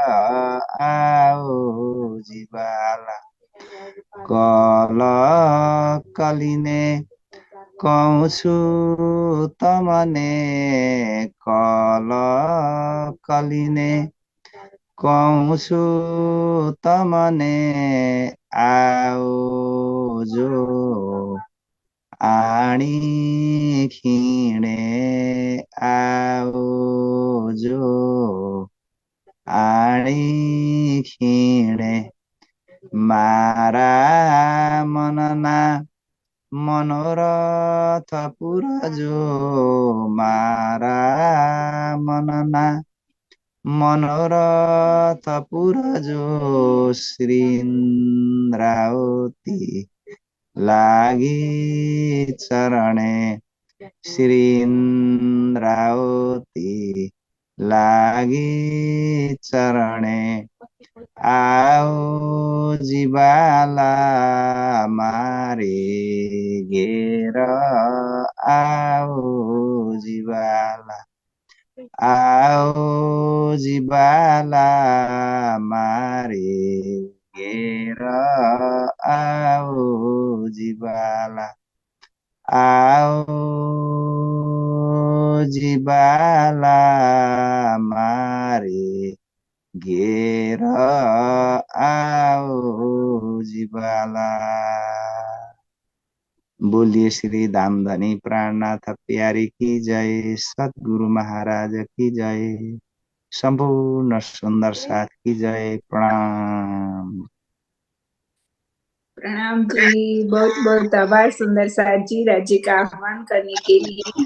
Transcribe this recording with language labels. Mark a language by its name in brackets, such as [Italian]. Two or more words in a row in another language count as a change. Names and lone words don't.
[Gujarati] આઓ જીવાલા કલ કલિને કહૂછુ તમને કલ કલિને કહૂછુ તમને આઓ જો આણી ખિણે આઓ જો આણી ખિણે મારા મનના મનોરથ પુરજો મારા મનના मनोरथ पुरजो मारा मनना મનોરથ પુરજો શ્રીન્દ્રાવતી લાગિ ચરણે શ્રીન્દ્રાવતી લાગિ ચરણે श्रीन्द्रावती लागि चरणे આઓ જીવાલા મારે ઘેર આઓ જીવાલા આઓ જીવાલા आओ जीवाला મારે ઘેર આઓ જીવાલા આઓ જીવાલા મારે ઘેર આઓ જીવાલા। [Hindi] बोलिए श्री धामधनी प्राणनाथ प्यारी की जय, सतगुरु महाराज की जय, संपूर्ण सुंदर साथ की जय। प्रणाम। प्रणाम जी, बहुत बहुत आभार सुंदर साथ जी राज्य का आह्वान करने के लिए।